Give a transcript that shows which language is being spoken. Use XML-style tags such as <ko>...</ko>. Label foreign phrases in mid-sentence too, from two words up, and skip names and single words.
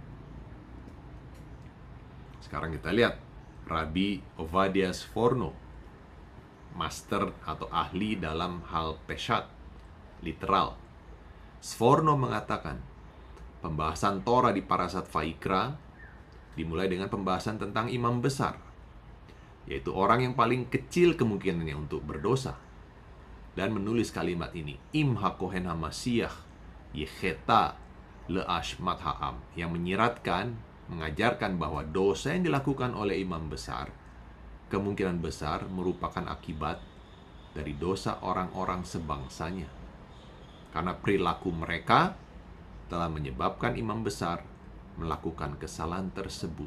<id>Sekarang kita lihat Rabbi Ovadia Sforno, master atau ahli dalam hal peshat, literal. Sforno mengatakan, pembahasan Torah di Parashat Vaikra dimulai dengan pembahasan tentang imam besar, yaitu orang yang paling kecil kemungkinannya untuk berdosa, dan menulis kalimat ini,</id> <he>אם הכהן המשיח יחטא לאשמת העם,</he> <id>yang menyiratkan, mengajarkan bahwa dosa yang dilakukan oleh imam besar kemungkinan besar merupakan akibat dari dosa orang-orang sebangsanya, karena perilaku mereka telah menyebabkan imam besar melakukan kesalahan tersebut.</id>